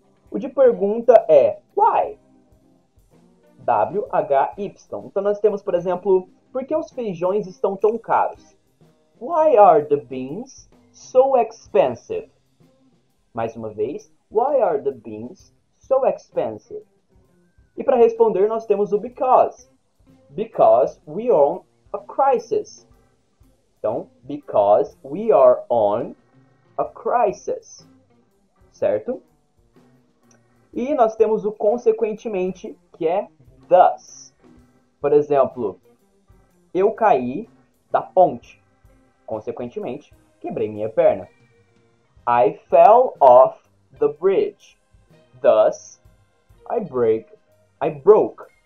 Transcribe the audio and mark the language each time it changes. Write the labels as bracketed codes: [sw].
[pt] O de pergunta é why? W-H-Y. Então nós temos, por exemplo, por que os feijões estão tão caros? [en] Why are the beans so expensive? [pt] Mais uma vez, [en] why are the beans so expensive? [pt] E para responder nós temos o because. [en] Because we are on a crisis. [pt] Então, [en] because we are on a crisis. [pt] Certo? E nós temos o consequentemente, que é thus. Por exemplo, eu caí da ponte. Consequentemente, quebrei minha perna. [en] I fell off the bridge. Thus, I broke.